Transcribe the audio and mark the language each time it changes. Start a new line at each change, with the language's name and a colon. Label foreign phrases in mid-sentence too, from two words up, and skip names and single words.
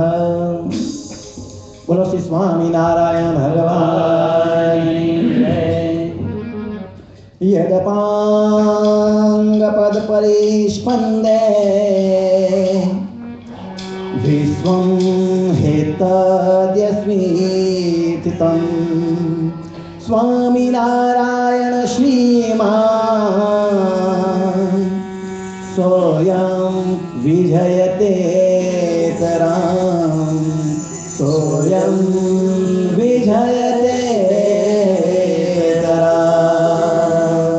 Hindi: बोलो श्री स्वामीनारायण भगवान की जय.
Sanskrit: यदपाङ्गपदपरिस्पन्दे विश्वं हेतद्यस्मिथितं, સ્વામિનારાયણ श्रीमान सोयं विजयते तराम सोयं विजयते तराम.